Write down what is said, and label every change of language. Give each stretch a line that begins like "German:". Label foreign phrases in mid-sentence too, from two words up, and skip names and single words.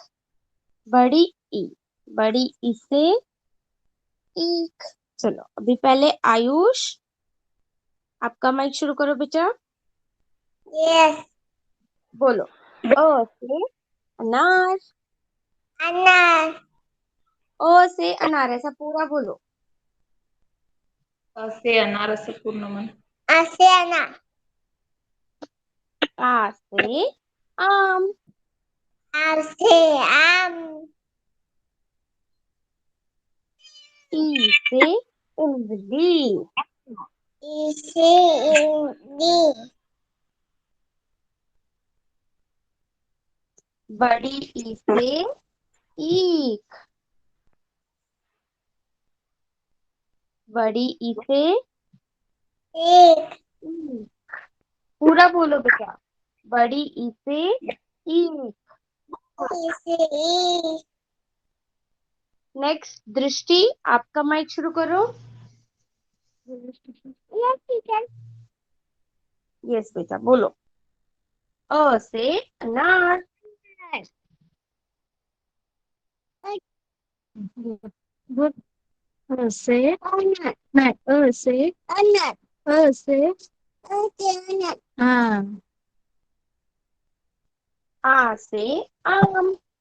Hindi: बड़ी ई. बड़ी ई से ईख. चलो अभी पहले आयुष आपका माइक शुरू करो बेटा. यस. बोलो. अ से अनार. अनार. अ से अनार ऐसा पूरा बोलो.
Marathi: असे अनार असे पूर्ण म्हण. असे अनार.
Hindi: आ से आम. आर से आम. ई से इमली. ई से इमली. बड़ी ई से ईख. बड़ी ई से एक. ईख. पूरा बोलो बेटा. बड़ी ई से ईख. ई से ई. नेक्स्ट दृष्टि आपका माइक शुरू करो.
English: yes teacher.
Hindi: यस बेटा बोलो। अ से अनार। बोल। अ से नहीं, अ से अनार अ से अनार हाँ। आ से आम।